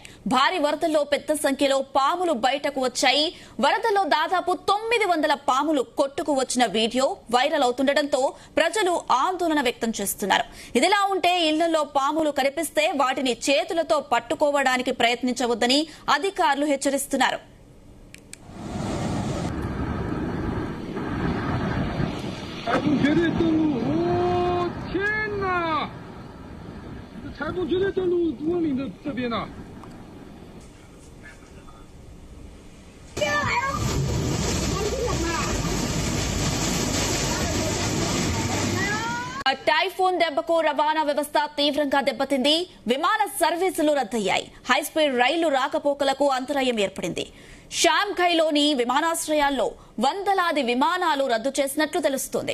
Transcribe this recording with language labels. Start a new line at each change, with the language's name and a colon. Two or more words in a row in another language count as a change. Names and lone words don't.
Telugu: భారీ వరదల్లో పెద్ద సంఖ్యలో పాములు బయటకు వచ్చాయి. వరదల్లో దాదాపు 900 పాములు కొట్టుకు వచ్చిన
English: video viral
Telugu: అవుతుండటంతో ప్రజలు ఆందోళన వ్యక్తం చేస్తున్నారు. ఇదిలా ఉంటే ఇళ్లలో పాములు కనిపిస్తే వాటిని చేతులతో పట్టుకోవడానికి ప్రయత్నించవద్దని అధికారులు హెచ్చరిస్తున్నారు.
Chinese: 台风绝对登陆温岭的这边呢。
Telugu: టైఫూన్ దెబ్బకు రవాణా వ్యవస్థ తీవ్రంగా దెబ్బతింది. విమాన సర్వీసులు రద్దయ్యాయి. హైస్పీడ్ రైళ్లు రాకపోకలకు అంతరాయం ఏర్పడింది. షాంఘైలోని విమానాశ్రయాల్లో వందలాది విమానాలు రద్దు చేసినట్లు తెలుస్తోంది.